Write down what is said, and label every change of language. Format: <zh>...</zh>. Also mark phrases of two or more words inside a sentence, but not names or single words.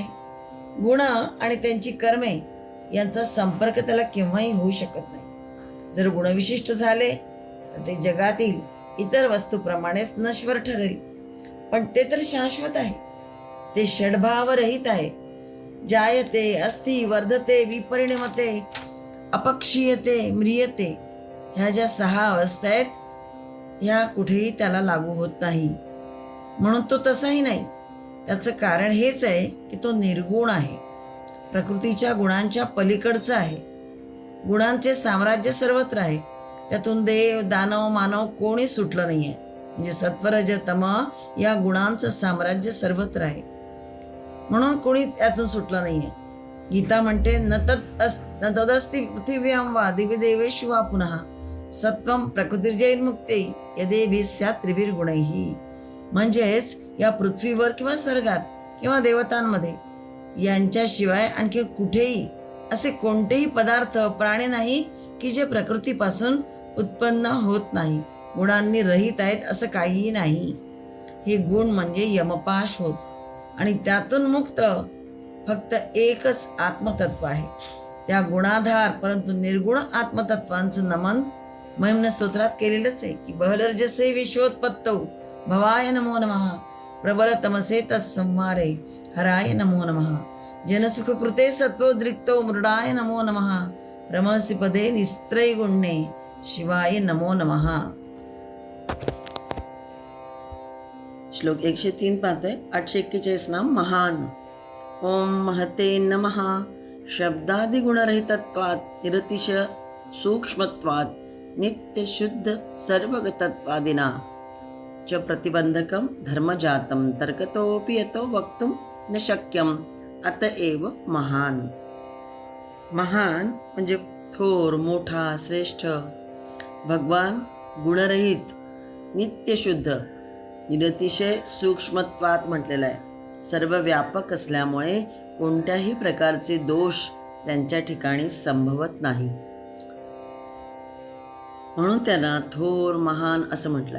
<mr>गुण आणि त्यांची कर्मे यांचा संपर्क त्याला केव्हाही होऊ शकत नाही. जर गुणविशिष्ट झाले तर ते जगातील इतर वस्तूप्रमाणेच नश्वर ठरेल, पण ते तर शाश्वत आहे. ते षड्भावरहित आहे.</mr> <sa>जायते, अस्ति, वर्धते, विपरिणमते, अपक्षीयते, म्रियते,</sa> <mr>ह्या ज्या 6 अवस्था आहेत, ह्या कुठेही त्याला लागू होत नाही. म्हणून तो तसाही नाही. त्याचं कारण हेच आहे की तो निर्गुण आहे, प्रकृतीच्या गुणांच्या पलीकडचं आहे. गुणांचे साम्राज्य सर्वत्र आहे. त्यातून देव, दानव, मानव कोणी सुटलं नाही आहे. म्हणजे सत्वरज तम या गुणांचं साम्राज्य सर्वत्र आहे, म्हणून कोणी त्यातून सुटलं नाही आहे. गीता म्हणते</mr> <sa>न तदस्ति पृथिव्यां वा दिव्य देवेषु वा पुनः सत्वं प्रकृतिर्जैर्मुक्ते यदेभिः स्यात् त्रिभिर्गुणैः.</sa> <mr>म्हणजेच या पृथ्वीवर किंवा स्वर्गात किंवा देवतांमध्ये यांच्याशिवाय आणखी कुठेही असे कोणतेही पदार्थ, प्राणी नाही की जे प्रकृतीपासून उत्पन्न होत नाही, गुणांनी रहित आहेत असं काहीही नाही. हे गुण म्हणजे यमपाश होत, आणि त्यातून मुक्त फक्त एकच आत्मतत्व आहे. त्या गुणाधार परंतु निर्गुण आत्मतत्वांचं नमन महिम्न स्तोत्रात केलेलंच आहे की</mr> <sa>बहलर्जसे विश्वोत्पत्तौ भवाय नमो नमः, प्रबल तमसे तत्संहारे हराय नमो नमः, जनसुखकृते सत्वोद्रिक्तो मृडाय नमो नमः, ब्रह्मसि पदे निस्त्रैगुण्ये शिवाय नमो नमः.</sa> <mr>श्लोक 103 पाहतोय.</mr> <sa>841 नाम महान. ओम महते नमः. शब्दादिगुणरहितत्वात् निरतिश सूक्ष्मत्वात् नित्यशुद्ध सर्वगतत्वादिना च प्रतिबंधकं धर्मजातं तर्कतोऽपि यतो वक्तुं न शक्यं अतएव महान.</sa> <mr>महान म्हणजे थोर, मोठा, श्रेष्ठ. भगवान गुणरहित, नित्यशुद्ध, निरतिशय सूक्ष्मत्वात म्हटलेलं आहे. सर्व व्यापक असल्यामुळे कोणत्याही प्रकारचे दोष त्यांच्या ठिकाणी संभवत नाही, म्हणून त्यांना थोर, महान असं म्हटलंय.</mr>